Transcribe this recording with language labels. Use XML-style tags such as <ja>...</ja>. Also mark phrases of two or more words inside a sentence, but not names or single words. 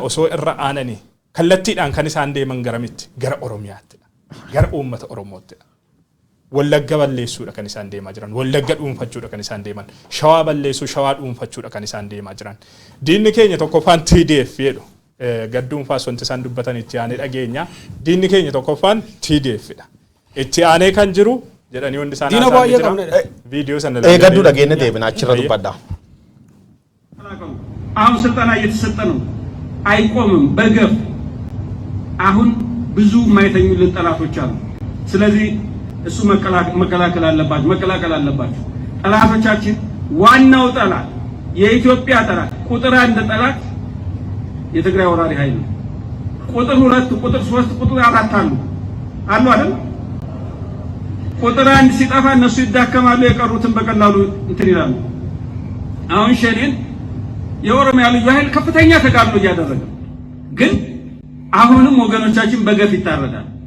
<om>osoo irra aananii kallattiidhaan kan isaan deeman garamitti gara Oromiyaatti gara uummata Oromootti Wallagga balleessuudha kan isaan deemaa jiran Wallagga dhuunfachuudha kan isaan deeman Shawaa balleessuu Shawaa dhuunfachuudha kan isaan deemaa jiran diinni keenya tokkoffaan TDF jedhu gadduunfaas wanti isaan dubbatan itti aanee dhageenya diinni keenya tokkoffaan TDFidha itti aanee kan jiru jedhanii hundi isaan haasa'anii ቪዲዮ ሰነለ ገዱ ደገነ ደብና አችራ ዱባዳ</om> <am>አሁን ስልጣና እየተሰጠ ነው አይቆምም በገፍ አሁን ብዙ ማይተኙልን ጠላቶች አሉ ስለዚህ እሱ መከላከል አለባቸው ጠላቶቻችን ዋናው ጠላት የኢትዮጵያ ጠላት ቁጥር 1 ጠላት የትግራይ ወራሪ ኃይል ነው ቁጥር 2 ቁጥር 3 ቁጥር 4 አሉ አይደል ቁጥር 1 ሲጠፋ እነሱ ይዳከማሉ የቀሩትን በቀላሉ እንትን ይላሉ አሁን ሸኔን የኦሮሚያ ልዩ ኃይል ከፍተኛ ተጋድሎ እያደረገ ግን አሁንም ወገኖቻችን በገፍ ይታረዳል</am>